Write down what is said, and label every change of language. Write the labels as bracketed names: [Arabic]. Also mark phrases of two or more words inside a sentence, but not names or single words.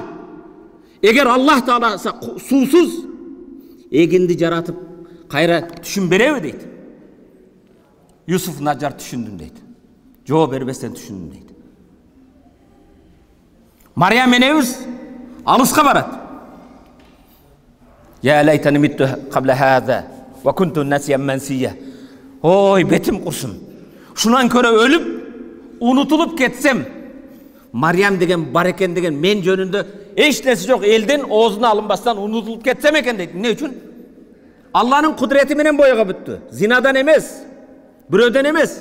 [Kyrgyz] Эгер Аллах Таала суусуз эгинди жаратып кайра түшүн береби дейт. Юсуф Наджар түшүндүм дейт. Жооп бербестен түшүндүм дейт. Мариям энебиз алыска барат. [Arabic] يا ليتني مت قبل هذا وكنت نسيا منسيا. [Kyrgyz] Ой, бетим курсун. Шунан көрө өлүп, унутулуп кетсем, Мариям деген бар экен деген мен жөнүндө эч нерсе жок, элдин оозуна алынбастан унутулуп кетсем экен дейт. Эмне үчүн? Алланын кудурети менен боюга бүттү. Зинадан эмес, бирөөдөн эмес.